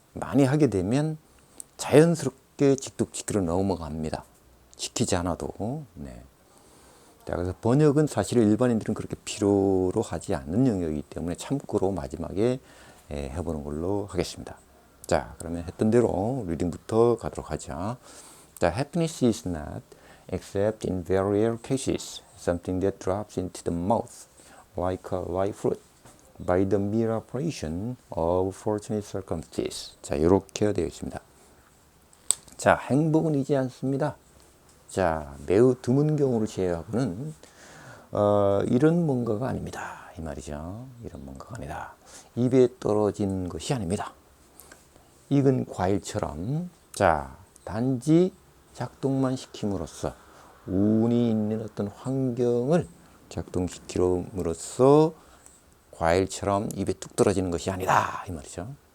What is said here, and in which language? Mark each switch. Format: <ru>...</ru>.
<ko>많이 하게 되면 자연스럽게 직독직해로 넘어갑니다. 시키지 않아도. 네. 자, 그래서 번역은 사실 일반인들은 그렇게 필요로 하지 않는 영역이기 때문에 참고로 마지막에 해보는 걸로 하겠습니다. 자, 그러면 했던 대로 리딩부터 가도록 하죠.</ko> <en>자, happiness is not, except in very rare cases, something that drops into the mouth like a live fruit by the mere operation of fortunate circumstances.</en> <ko>자, 이렇게 되어 있습니다. 자, 행복은 이지 않습니다. 자, 매우 드문 경우를 제외하고는 이런 뭔가가 아닙니다. 이 말이죠. 이런 뭔가가 아니다. 입에 떨어진 것이 아닙니다. 익은 과일처럼 자, 단지 작동만 시킴으로써 운이 있는 어떤 환경을 작동시킴으로써 과일처럼 입에 뚝 떨어지는 것이 아니다. 이 말이죠.</ko>